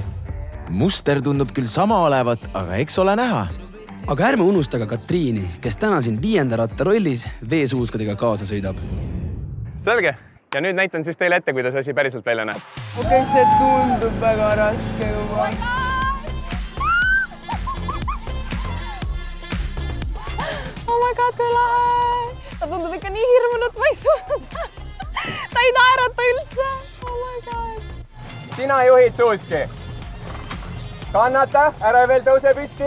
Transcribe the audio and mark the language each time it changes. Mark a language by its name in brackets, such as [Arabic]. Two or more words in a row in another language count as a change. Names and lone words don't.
[Estonian] Muster tundub küll sama olevat, aga eks ole näha. Aga ärme unusta ka Katriini, kes täna siin 5. ratta rollis veesuuskadega kaasa sõidab. Selge. Ja nüüd näitan siis teile ette, kuidas asi päriselt välja näeb. Okei, see tundub väga raske juba. [English] Oh my god, [Estonian] kui lahe! Ta tundub ikka nii hirmunud, ma ei suuda. Ta ei naerata üldse. [English] Oh my god. [Estonian] Sina juhid suuski. Kannata, ära veel tõuse püsti.